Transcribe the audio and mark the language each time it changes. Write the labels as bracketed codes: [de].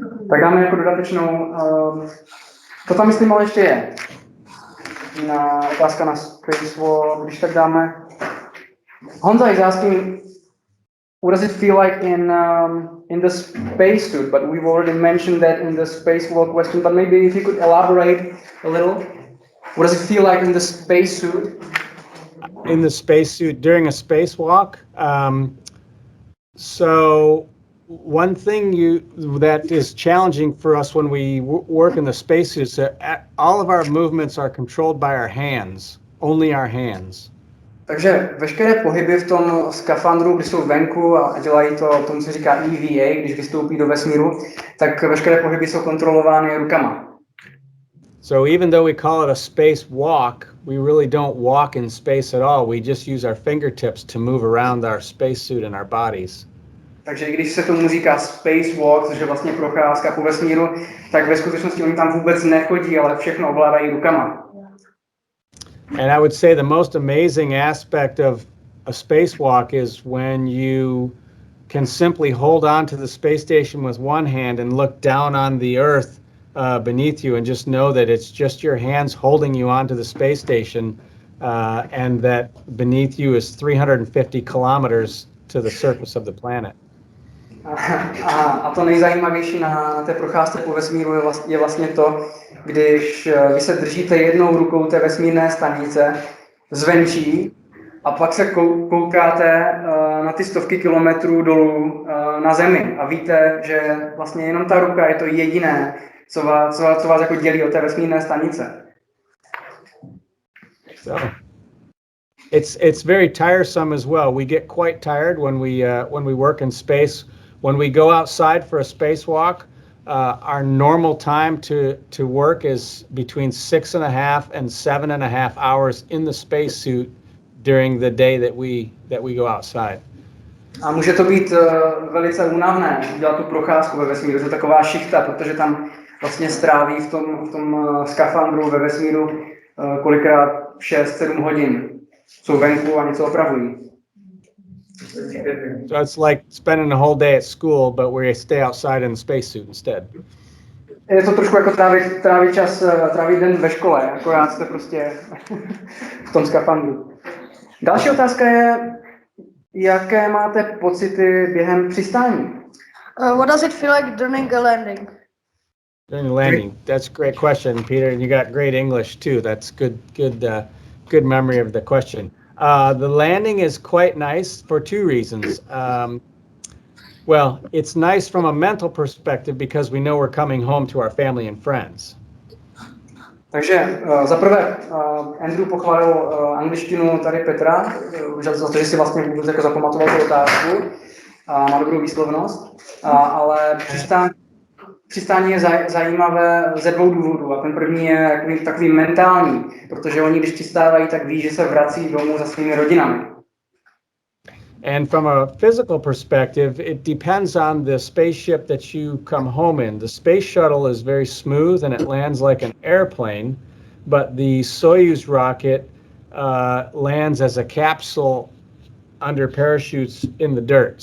[cs] Tak dáme jako dodatečnou, to tam myslím ale ještě je. Otázka na Space, když tak dáme. [en] Honza is asking, what does it feel like in the spacesuit? But we've already mentioned that in the spacewalk question. But maybe if you could elaborate a little, what does it feel like in the spacesuit? In the spacesuit during a spacewalk. So one thing that is challenging for us when we work in the spacesuit is that all of our movements are controlled by our hands, only our hands. [cs] Takže veškeré pohyby v tom skafandru, když jsou venku a dělají to, tomu se říká EVA, když vystoupí do vesmíru, tak veškeré pohyby jsou kontrolovány rukama. [en] So even though we call it a space walk, we really don't walk in space at all. We just use our fingertips to move around our spacesuit and our bodies. [cs] Takže i když se tomu říká spacewalk, což je vlastně procházka po vesmíru, tak ve skutečnosti oni tam vůbec nechodí, ale všechno ovládají rukama. [en] And I would say the most amazing aspect of a spacewalk is when you can simply hold on to the space station with one hand and look down on the Earth beneath you and just know that it's just your hands holding you onto the space station and that beneath you is 350 kilometers to the surface of the planet. [cs] A to nejzajímavější na té procházce po vesmíru je vlastně to, když vy se držíte jednou rukou té vesmírné stanice zvenčí a pak se koukáte na ty stovky kilometrů dolů na Zemi a víte, že vlastně jenom ta ruka je to jediné, co vás jako dělí od té vesmírné stanice. [en] So it's very tiresome as well. We get quite tired when we work in space. When we go outside for a spacewalk, our normal time to work is between 6.5 and 7.5 hours in the spacesuit during the day that we go outside. [cs] A může to být velice únavné dělat tu procházku ve vesmíru. To je taková šichta, protože tam vlastně stráví v tom skafandru ve vesmíru kolikrát 6-7 hodin. Jsou venku a něco opravují. [en] So it's like spending a whole day at school, but we stay outside in the spacesuit instead. [cs] Je to trošku jako trávit den ve škole, akorát jste prostě v tom skafandru. Další otázka je, jaké máte pocity během přistání? [en] What does it feel like during a landing? During the landing, that's a great question, Peter, and you got great English too. That's good memory of the question. The landing is quite nice for two reasons. Well, it's nice from a mental perspective because we know we're coming home to our family and friends. [cs] Takže za prvé Andrew pochválil angličtinu tady Petra, za to, že si vlastně vůbec jako zapamatoval tu otázku a má dobrou výslovnost, ale přistání je zajímavé ze dvou důvodů a ten první je takový mentální, protože oni, když přistávají, tak ví, že se vrací domů za svými rodinami. [en] And from a physical perspective, it depends on the spaceship that you come home in. The space shuttle is very smooth and it lands like an airplane, but the Soyuz rocket lands as a capsule under parachutes in the dirt.